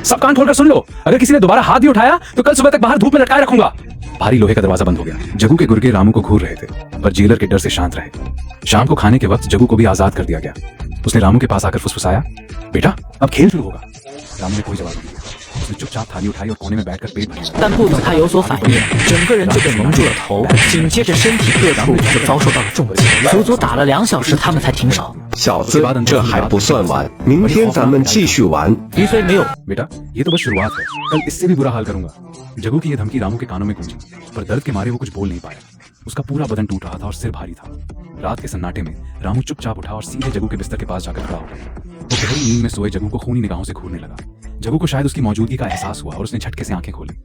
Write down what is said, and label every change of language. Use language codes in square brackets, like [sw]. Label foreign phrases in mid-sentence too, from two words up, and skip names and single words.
[hi] सब कान खोलकर सुन लो, अगर किसी ने दोबारा हाथ भी उठाया तो कल सुबह तक बाहर धूप में लटकाए रखूंगा। भारी लोहे का दरवाजा बंद हो गया। जगू के गुर्गे रामू को घूर रहे थे, पर जेलर के डर से शांत रहे। शाम को खाने के वक्त जगू को भी आजाद कर दिया गया। उसने रामू के पास आकर फुसफुसाया, बेटा अब खेल शुरू होगा। रामू ने कोई जवाब नहीं दिया। उसने चुपचाप थाली उठाई और कोने में बैठकर पेट भर लिया। [zh] 但不等他有所反应，整个人就被蒙住了头，紧接着身体各处就遭受到了重击，足足打了2小时，他们才停手。小子，这还不算完，明天咱们继续玩。于飞没有 [hi] बेटा, ये तो बस शुरुआत है, कल इससे भी बुरा हाल करूंगा। जगू की ये धमकी रामू के कानों में गूंजी, पर दर्द के मारे वो कुछ बोल नहीं पाया। उसका पूरा बदन टूट रहा था और सिर भारी था। रात के सन्नाटे में रामू चुपचाप उठा और सीधे जगू के बिस्तर के पास जाकर खड़ा हो गया। वो गहरी नींद में सोए जगू को खूनी निगाहों से घूरने लगा। जगू को शायद उसकी मौजूदगी का एहसास हुआ और उसने झटके से आंखें खोली।